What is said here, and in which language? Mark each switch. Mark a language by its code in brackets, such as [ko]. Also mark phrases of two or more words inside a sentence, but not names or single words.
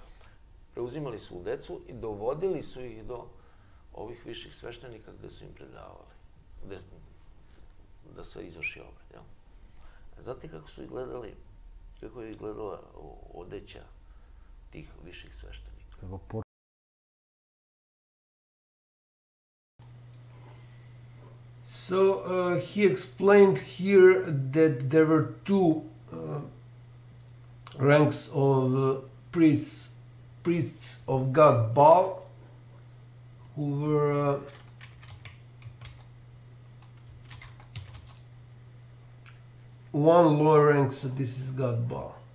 [sr] Preuzimali su decu i dovodili su ih do ovih viših sveštenika gde su im predavali. Da se izvrši obred, jel? Znate kako je izgledala odeća tih viših sveštenika? [en] So he explained here that there were two ranks of priests of God Baal, who were one lower rank, so this is God Baal.